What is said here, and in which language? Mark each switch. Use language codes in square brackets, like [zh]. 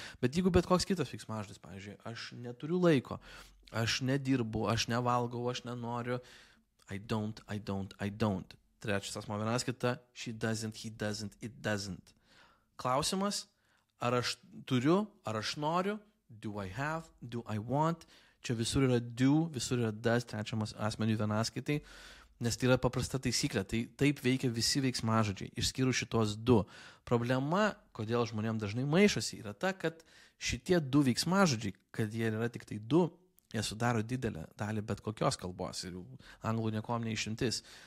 [lt] Bet jeigu bet koks kitas veiksmažodis, pavyzdžiui, aš neturiu laiko, aš nedirbu, aš nevalgau, aš nenoriu, I don't. [en] Trečias asmuo vienas kita, she doesn't, he doesn't, it doesn't. [lt] Klausimas, ar aš turiu, ar aš noriu, do I have, do I want, čia visur yra do, visur yra does, trečiamas asmeniui vienas kitai, nes tai yra paprasta taisyklė, tai taip veikia visi veiksmažodžiai, išskyrus šitos du. Problema, kodėl žmonėms dažnai maišosi, yra ta, kad šitie du veiksmažodžiai, kad jie yra tik tai du, jie sudaro didelę dalį bet kokios kalbos ir anglų niekom neišimtis.